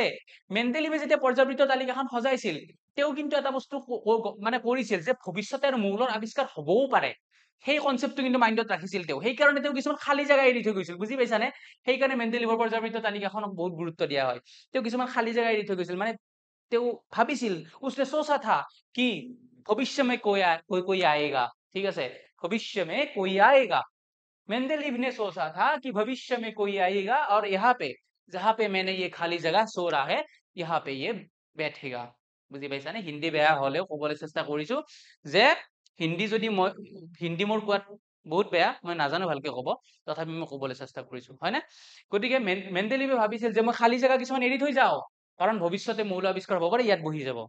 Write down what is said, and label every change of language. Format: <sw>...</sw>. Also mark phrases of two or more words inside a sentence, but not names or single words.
<as>মেণ্ডেলিভে যেতিয়া পৰ্যাবৃত্ত তালিকাখন সজাইছিল তেওঁ কিন্তু এটা বস্তু মানে কৰিছিল যে ভৱিষ্যতে আৰু মৌলৰ আৱিষ্কাৰ হ'বও পাৰে সেই কনসেপ্টটো কিন্তু মাইন্ডত ৰাখিছিল তেওঁ সেইকাৰণে তেওঁ কিছুমান খালী জায়গা এৰি থৈ গৈছিল বুজি পাইছানে সেইকাৰণে মেণ্ডেলিভৰ পৰ্যাবৃত্ত তালিকাখনক বহুত গুৰুত্ব দিয়া হয় তেওঁ কিছুমান খালী জায়গা এৰি থৈ গৈছিল মানে তেওঁ ভাবিছিল</as> <hi>उसने सोचा था कि भविष्य में कोई आएगा ठीक है भविष्य में कोई आएगा मेंडेलीव ने सोचा था कि भविष्य में कोई आएगा और यहाँ पे जहाँ पे मैंने ये खाली जगह सो रहा है यहाँ पे ये बैठेगा</hi> <as>বুজি পাইছা নে হিন্দী বেয়া হলেও ক'বলৈ চেষ্টা কৰিছো যে হিন্দী যদি মই হিন্দী মোৰ কোৱাত বহুত বেয়া, মই নাজানো ভালকে ক'ব, তথাপি মই ক'বলৈ চেষ্টা কৰিছো, হয় নে? গতিকে মেণ্ডেলিভে ভাবিছিল যে মই খালী জেগা কিছুমান এৰি থৈ যাওঁ, কাৰণ ভৱিষ্যতে মৌল আৱিষ্কাৰ হ'ব পাৰে, ইয়াত বহি যাব।</as>